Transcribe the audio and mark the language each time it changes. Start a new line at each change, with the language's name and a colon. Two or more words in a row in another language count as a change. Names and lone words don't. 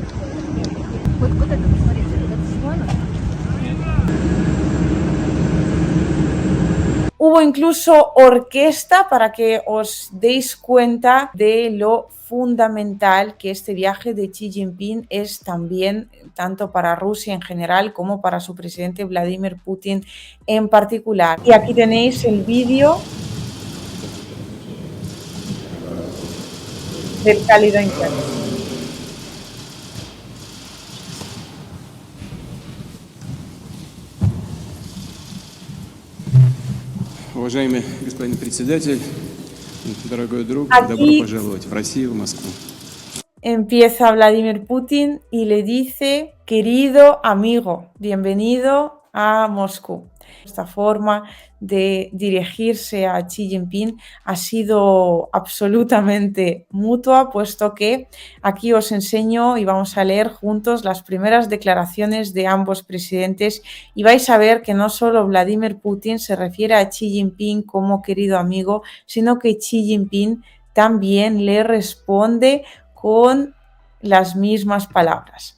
Spanish: Hubo incluso orquesta para que os deis cuenta de lo fundamental que este viaje de Xi Jinping es también, tanto para Rusia en general como para su presidente Vladimir Putin en particular. Y aquí tenéis el vídeo del cálido encuentro.
Russian: Уважаемый господин председатель, дорогой друг, добро
Spanish: Aquí
Russian: пожаловать в Россию, в Москву.
Spanish: empieza Vladimir Putin y le dice: querido amigo, bienvenido a Moscú. Esta forma de dirigirse a Xi Jinping ha sido absolutamente mutua, puesto que aquí os enseño y vamos a leer juntos las primeras declaraciones de ambos presidentes, y vais a ver que no solo Vladimir Putin se refiere a Xi Jinping como querido amigo, sino que Xi Jinping también le responde con las mismas palabras.